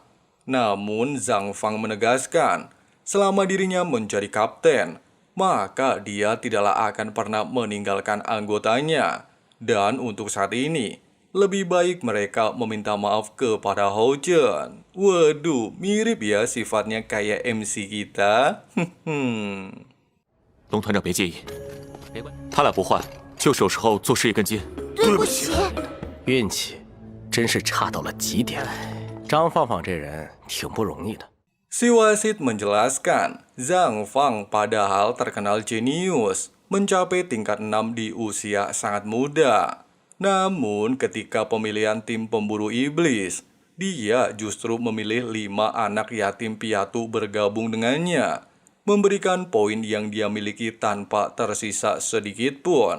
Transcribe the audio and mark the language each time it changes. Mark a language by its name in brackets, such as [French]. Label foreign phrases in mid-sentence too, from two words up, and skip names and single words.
[Indonesian] Namun Zhang Fang menegaskan, selama dirinya menjadi kapten, maka dia tidaklah akan pernah meninggalkan anggotanya. Dan untuk saat ini, lebih baik mereka meminta maaf kepada Hao Chen. Waduh, mirip ya sifatnya kayak MC kita. [Chinese] 龙团长别介意，他俩不坏，就是有时候做事一根筋。对不起，运气真是差到了极点。张放放这人挺不容易的。 [Indonesian] Si wasit menjelaskan, Zhang Fang padahal terkenal jenius, mencapai tingkat 6 di usia sangat muda. Namun ketika pemilihan tim pemburu iblis, dia justru memilih 5 anak yatim piatu bergabung dengannya, memberikan poin yang dia miliki tanpa tersisa sedikit pun.